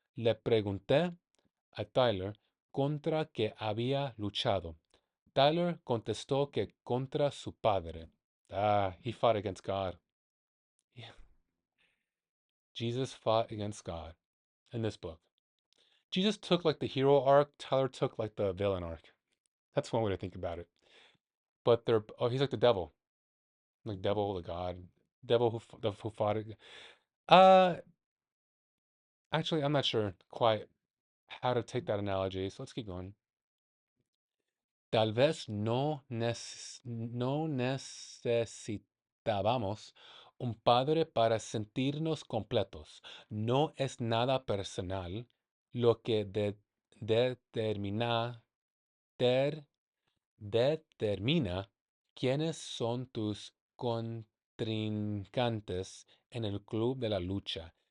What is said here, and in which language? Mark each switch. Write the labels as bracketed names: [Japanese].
[Spanish] Le pregunté a Tyler contra qué había luchado. Tyler contestó que contra su padre. [English] Ah, he fought against God. Jesus fought against God in this book. Jesus took like the hero arc, Tyler took like the villain arc. That's one way to think about it. But they're he's like the devil, like devil, the God, devil who fought it. Uh, Actually, I'm not sure quite how to take that analogy, so let's keep going. [Spanish] Tal vez no necesitábamos un padre para sentirnos completos. No es nada personal lo que determina, ter- determina quiénes son tus contrincantes en el club de la lucha.